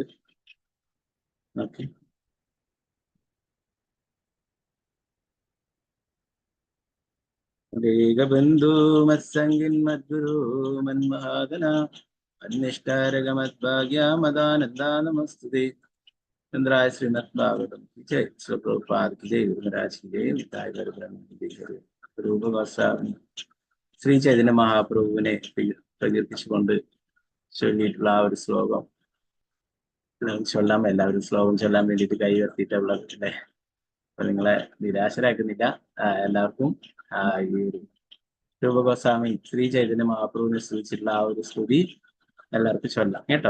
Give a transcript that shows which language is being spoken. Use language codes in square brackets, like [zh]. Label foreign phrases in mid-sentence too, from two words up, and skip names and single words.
[sa] ഓക്കെ, ബന്ധു മത്സംഗിൻ മദ്ഗുരു മന്മഹാദന അന്വേഷ്ടാരകമദ്ഭാഗ്യമദാനന്ദ നമസ്തുതേ. [hi] चन्द्राय श्रीमद् भागवतम् जय, പ്രഭുപാദ് की जय, गुरु महाराज की जय, निताय गौर प्रेमानंदे हरे. [ml] രൂപഗോസ്വാമി ശ്രീ ചൈതന്യ മഹാപ്രഭുവിനെ പ്രകീർത്തിച്ചുകൊണ്ട് ചൊല്ലിയിട്ടുള്ള ആ ഒരു ശ്ലോകം ചൊല്ലാൻ, എല്ലാവരും ശ്ലോകം ചൊല്ലാൻ വേണ്ടിയിട്ട് കൈ ഉയർത്തിയിട്ടുള്ള അല്ലേ. അപ്പൊ നിങ്ങളെ നിരാശരാക്കുന്നില്ല. എല്ലാവർക്കും ഈ ഒരു രൂപഗോസ്വാമി ശ്രീ ചൈതന്യ മഹാപ്രഭുവിനെ സ്തുതിച്ചിട്ടുള്ള ആ ഒരു സ്തുതി എല്ലാവർക്കും ചൊല്ലാം കേട്ടോ.